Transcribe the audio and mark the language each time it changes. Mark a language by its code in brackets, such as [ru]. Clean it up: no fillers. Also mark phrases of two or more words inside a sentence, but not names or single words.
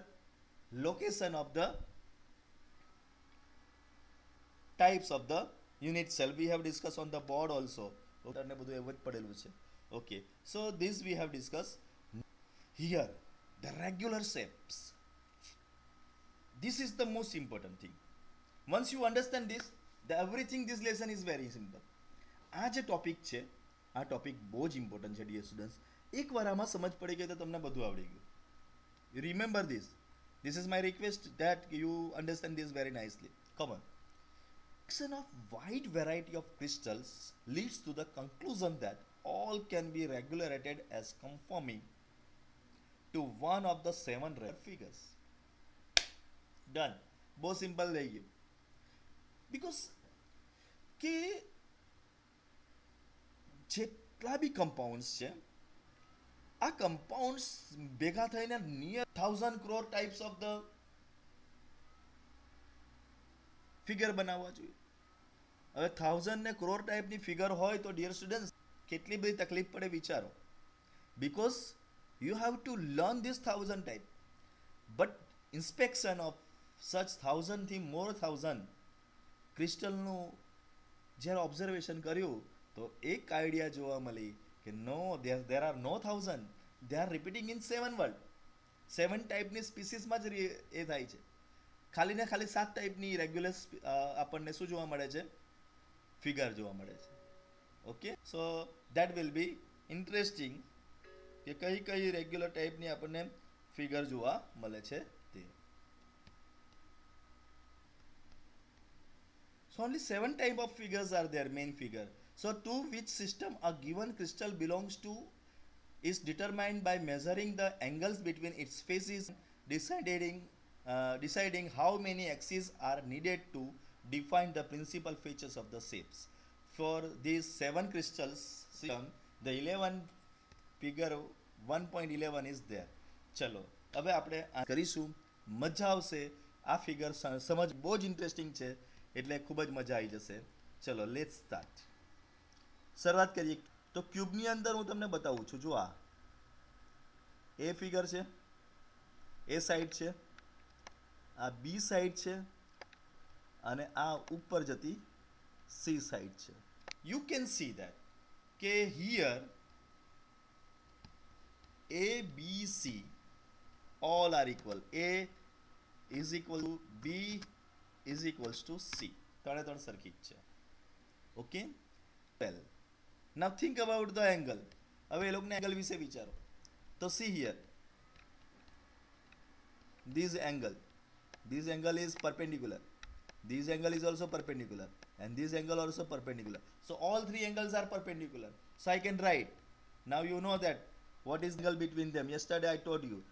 [en] Location of the types of the unit cell we have discussed on the board also. Okay, so this we have discussed. here the regular shapes. This is the most important thing. Once you understand this, everything this lesson is very simple. [gu] આ જે ટોપિક છે, આ ટોપિક બહુ જ ઇમ્પોર્ટન્ટ છે [en] dear students. [gu] એકવાર આમાં સમજ પડી ગઈ તો તમને બધું આવડી ગયું. [en] You remember this. This is my request that you understand this very nicely. Come on. Collection of wide variety of crystals leads to the conclusion that all can be regulated as conforming to one of the 7 rare figures. [hi] Done. बहुत सिंपल रहेगी. [gu] Because કે જેટલા બી કમ્પાઉન્ડ્સ છે, આ કમ્પાઉન્ડ્સ ભેગા થઈને નિયર 1000 crore [en] types of the figure [gu] બનાવવા જોઈએ. હવે 1000 ને crore ટાઈપની ફિગર હોય તો [en] dear students [gu] કેટલી બધી તકલીફ પડે વિચારો. [en] because you have to learn this 1000 type, but inspection of such 1000 [gu] થી મોર 1000 ક્રિસ્ટલનું જ્યારે ઓબ્ઝર્વેશન કર્યું તો એક આઈડિયા જોવા મળી કે નો, [en] there are no 1000, they are repeating in 7 world. [gu] 7 ટાઈપની સ્પીસીસમાં જ એ થાય છે. ખાલી ને ખાલી 7 ટાઈપની રેગ્યુલર આપણને શું જોવા મળે છે? ફિગર જોવા મળે છે. [en] okay, so that will be interesting [gu] કે કઈ કઈ રેગ્યુલર ટાઈપની આપણને ફિગર જોવા મળે છે તે. [en] So only 7 type of figures are there, main figure. So to which system a given crystal belongs to is determined by measuring the angles between its faces, deciding how many axes are needed to define the principal features of the shapes. For these 7 crystals system, the 11 figure 1.11 is there. [gu] ચલો હવે આપણે કરીશું, મજા આવશે. આ ફિગર સમજ બહુ જ ઇન્ટરેસ્ટિંગ છે, એટલે ખૂબ જ મજા આવી જશે. ચલો [en] let's start. [gu] શરૂઆત કરીએ તો ક્યુબની અંદર હું તમને બતાવું છું. જો આ એ ફિગર છે, એ સાઈડ છે, આ બી સાઈડ છે, અને આ ઉપર જતી સી સાઈડ છે. [en] you can see that કે હિયર A, B, C all are equal. A is equal to B is equals to C. [gu] ત્રણે ત્રણ સરખી જ છે. [en] okay, well now think about the angle. [gu] હવે એ લોકોને એંગલ વિશે વિચારો તો [en] see here this angle is perpendicular, this angle is also perpendicular, and this angle also perpendicular. So all 3 angles are perpendicular. So I can write, now you know that what is the angle between them. Yesterday I told you.